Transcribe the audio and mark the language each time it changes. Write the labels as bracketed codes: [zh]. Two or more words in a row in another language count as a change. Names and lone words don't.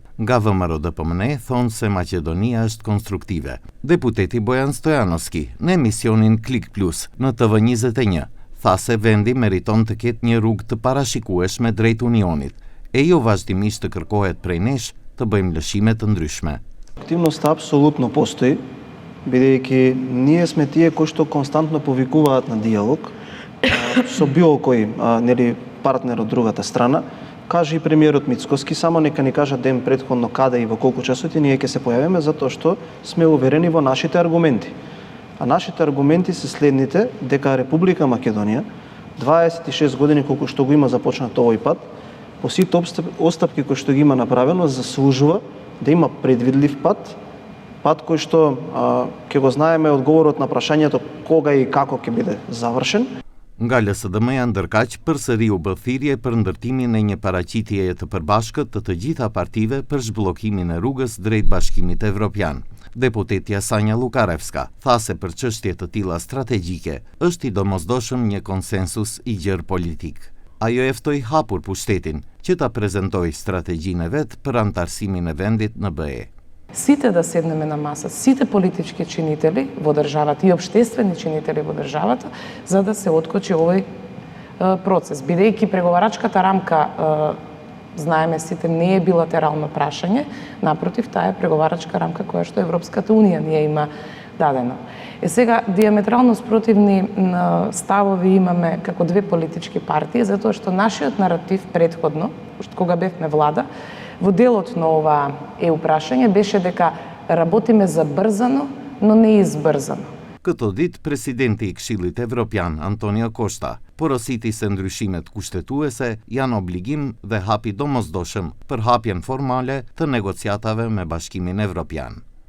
[sq] Nga VMRO-DPMNE thonë se Maqedonia është konstruktive. Deputeti Bojan Stojanovski në emisionin Klik Plus në TV21 tha se vendi meriton të ketë një rrugë të parashikueshme drejt Unionit, e jo vazhdimisht të kërkohet prej nesh të bëjmë lëshime të ndryshme. [mk] Активноста апсолутно постои, бидејќи ние сме тие кои што константно повикуваат на диалог со било кој партнер од другата страна. Каже и премиерот Мицкоски, само нека ни кажа ден претходно каде и во колку часоти ние ќе се појавиме, затоа што сме уверени во нашите аргументи. А нашите аргументи се следните, дека Република Македонија 26 години колку што го има започнат овој пат, по сите отстапки кои што ги има направено, заслужува да има предвидлив пат кој што ќе го знаеме одговорот на прашањето кога и како ќе биде завршен. [sq] Nga LSDM-ja ndërkaq përsëri u bë thirrje për ndërtimin e një paraqitjeje të përbashkët të gjitha partive për zhbllokimin e rrugës drejt Bashkimit Evropian. Deputetja Sanja Lukarevska tha se për çështje të tilla strategjike është i domosdoshëm një konsensus i gjerë politik. Ajo e ftoi hapur pushtetin që ta prezentoj strategjinë e vet për antarësimin e vendit në BE. [mk] Сите да седнеме на маса, сите политички чинители во државата и општествени чинители во државата, за да се откочи овој процес. Бидејќи преговарачката рамка, знаеме сите, не е билатерално прашање, напротив, таа е преговарачка рамка која што Европската Унија ние има дадено. Сега, диаметрално спротивни ставови имаме како две политички партии, затоа што нашиот наратив предходно, кога бевме влада, во делот на ова прашање беше дека работиме забрзано, но не избрзано. [sq] Këto ditë presidenti i Këshillit Evropian, Antonio Costa, porositi se ndryshimet kushtetuese janë obligim dhe hapi domosdoshëm për hapjen formale të negociatave me Bashkimin Evropian.